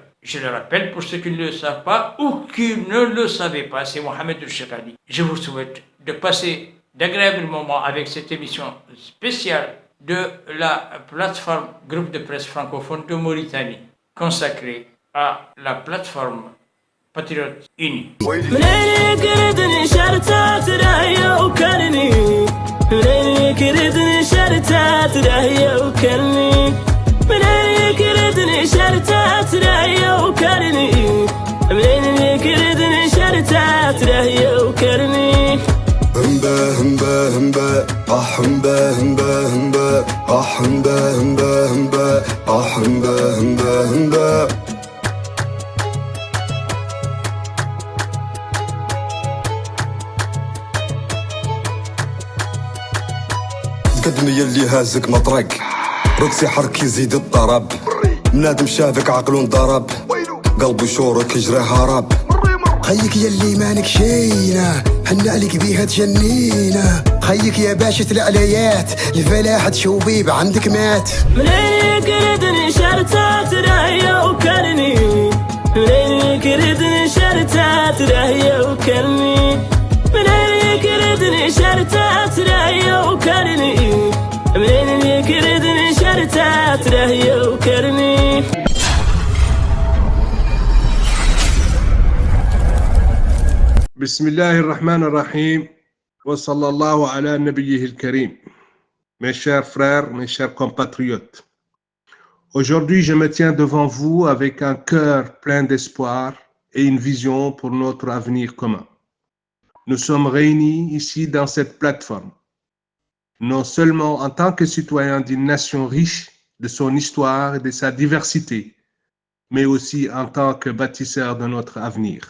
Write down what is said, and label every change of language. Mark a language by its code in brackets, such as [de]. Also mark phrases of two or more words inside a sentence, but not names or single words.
[fr] Je le rappelle pour ceux qui ne le savent pas ou qui ne le savaient pas, c'est Mohamed Chekali. Je vous souhaite de passer d'agréables moments avec cette émission spéciale de la plateforme Groupe de presse francophone de Mauritanie, consacrée à la plateforme Patriotes Unis. [ar] شرتات رأي وكرني منين يكردني شرتات رأي وكرني همبا همبا همبا همبا همبا همبا همبا همبا همبا همبا همبا همبا قدني يلي هازك مطرق رقصي حرك يزيد الضرب منادم شافك عقلو انضرب قلبو شورك يجري هرب خيك يلي مانك شينا حنا عليك بيها تجنينا خيك يا باشا العليات الفلاحة شوبيب عندك مات منين يكردني شرتات راهية وكرني منين يكردني شرتات راهية وكرني منين يكردني شرتات راهية وكرني منين يكردني شرتات راهية وكرني بسم الله الرحمن الرحيم وصلى الله على نبيه الكريم. [fr] Mes chers frères, mes chers compatriotes, aujourd'hui je me tiens devant vous avec un cœur plein d'espoir et une vision pour notre avenir commun. Nous sommes réunis ici dans cette plateforme, non seulement en tant que citoyens d'une nation riche de son histoire et de sa diversité, mais aussi en tant que bâtisseurs de notre avenir.